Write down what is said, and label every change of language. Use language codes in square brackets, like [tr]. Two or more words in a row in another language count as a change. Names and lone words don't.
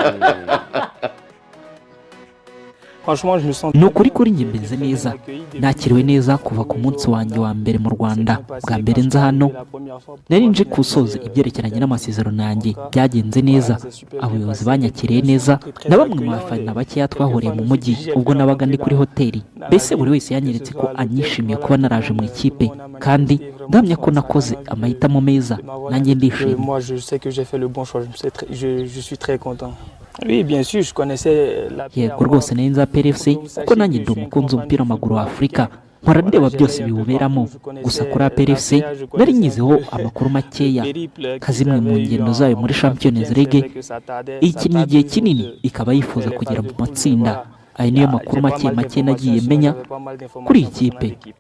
[rw] ni ukuri kuri njye meze neza nakiriwe neza kuva ku munsi wanjye wa mbere mu Rwanda bwa mbere nza hano nari nje kusoza ibyerekeranye n'amasezerano yanjye byagenze neza abayobozi banyakiriye neza na bamwe mu bafana bakeya twahuriye mu mujyi ubwo nabaga ndi kuri hoteli mbese buri wese yanyeretse ko anyishimiye kuba naraje mu ikipe kandi ndamya ko nakoze amahitamo meza nanjye ndishimye [fr] Oui, bien sûr, je connaissais la [rw] yego rwose nari nza PRFC kuko nanjye ndi umukunzi w'umupira w'amaguru wa Afurika nkora ndeba byose biwuberamo gusa kuri PRFC nari nyizeho amakuru makeya kazimwe mu ngendo zayo muri Champions League ikinnye igihe kinini ikaba yifuza kugera mu matsinda ayo niyo makuru make nagiye menya kuri iyi kipe